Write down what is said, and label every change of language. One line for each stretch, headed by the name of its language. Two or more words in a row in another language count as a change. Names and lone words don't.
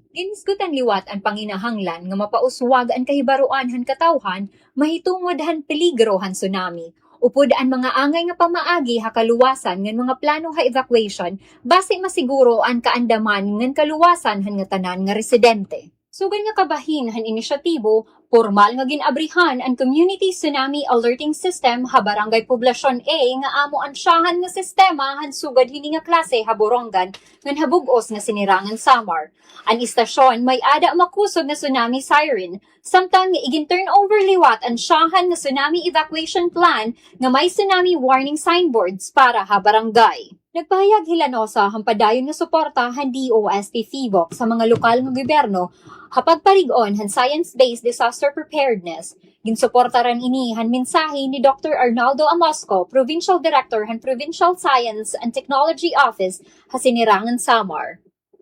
Waray: Ginisgutan liwat ang panginahanglan nga mapauswag ang kahibaruan han katawhan mahitungod han peligro han tsunami. Upod ang mga angay nga pamaagi ha kaluwasan ngan mga plano ha evacuation base masiguro ang kaandaman ngan kaluwasan han nga tanan nga residente. Sugan nga kabahin han inisyatibo, formal nga ginabrihan ang Community Tsunami Alerting System ha Barangay Poblasyon A nga amo ansyahan nga sistema han sugad hini nga klase ha Borongan ngan habugos nga sinirangan Samar. Ang istasyon may ada makusog na
English: tsunami siren,
Waray: samtang igin-turn over liwat ang ansyahan nga
English: tsunami evacuation plan
Waray: nga may
English: tsunami warning signboards
Waray: para ha barangay. Nagpahayag Hilanosa hampadayon nga suporta han DOST Fivox sa mga lokal nga gobyerno hapag parigon han
English: science-based disaster preparedness.
Waray: Ginsuporta ran ini han mensahe ni Dr. Arnaldo Amosco, Provincial Director han Provincial Science and Technology Office ha Sinirangan Samar.